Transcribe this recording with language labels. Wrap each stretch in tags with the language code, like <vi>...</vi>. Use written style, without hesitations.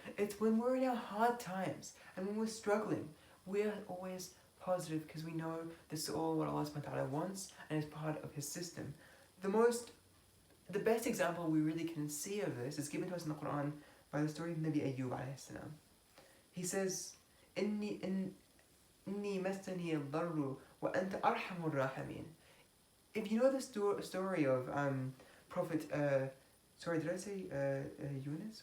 <en>It's when we're in our hard times and when we're struggling, we're always positive because we know this is all what Allah subhanahu wa ta'ala wants and is part of His system. The best example we really can see of this is given to us in the Quran by the story of Nabi Ayoob alayhi salam. He says,</en> <ar>إني مسني الضر وأنت أرحم الراحمين.</ar> <en>If you know the story of Prophet, sorry, did I say Yunus?</en>